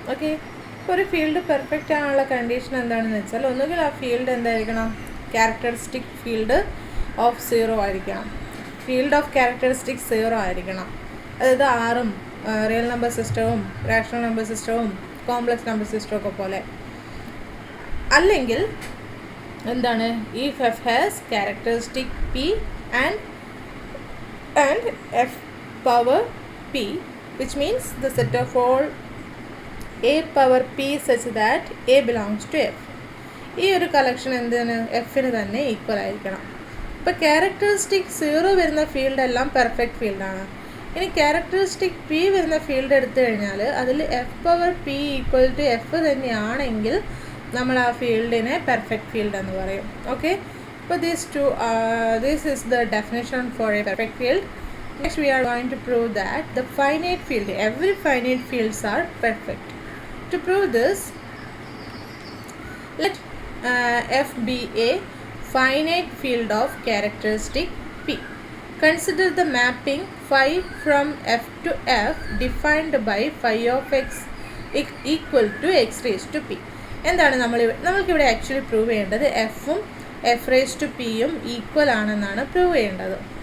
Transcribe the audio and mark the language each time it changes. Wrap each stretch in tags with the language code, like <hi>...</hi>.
<ml>Okay, ഇപ്പോൾ ഒരു field perfect ആണുള്ള condition എന്താണെന്ന് വെച്ചാൽ, ഒന്നുകിൽ ആ ഫീൽഡ് എന്തായിരിക്കണം, ക്യാരക്ടറിസ്റ്റിക് ഫീൽഡ് ഓഫ് 0 ആയിരിക്കണം. ഫീൽഡ് ഓഫ് ക്യാരക്ടറിസ്റ്റിക്സ് 0 ആയിരിക്കണം. അതായത് ആറും റിയൽ നമ്പർ സിസ്റ്റവും റാഷണൽ നമ്പർ സിസ്റ്റവും കോംപ്ലക്സ് നമ്പർ സിസ്റ്റവും ഒക്കെ പോലെ. അല്ലെങ്കിൽ എന്താണ്,</ml> <en>if f has characteristic p and f power p, which means the set of all a power p such that a belongs to f.</en> <ml>ഈ ഒരു കളക്ഷൻ എന്തിന്, എഫിന് തന്നെ ഈക്വൽ ആയിരിക്കണം. ഇപ്പോൾ ക്യാരക്ടറിസ്റ്റിക് 0 വരുന്ന ഫീൽഡ് എല്ലാം പെർഫെക്റ്റ് ഫീൽഡാണ്. ഇനി ക്യാരക്ടറിസ്റ്റിക് പി വരുന്ന ഫീൽഡ് എടുത്തു കഴിഞ്ഞാൽ അതിൽ F power P equal to F തന്നെയാണെങ്കിൽ നമ്മൾ ആ ഫീൽഡിനെ പെർഫെക്റ്റ് ഫീൽഡ് എന്ന് പറയും.</ml> <en>Okay, അപ്പോൾ this is the definition for a perfect field. Next we are going to prove that the finite field, every finite fields are perfect. To prove this, let f be a finite field of characteristic p. Consider the mapping phi from f to f defined by phi of x equal to x raised to p.</en> <ml>എന്താണ് നമ്മൾക്കിവിടെ actually prove ചെയ്യേണ്ടത് എഫും F raise to പിയും equal ആണെന്നാണ് prove ചെയ്യേണ്ടത്.</ml>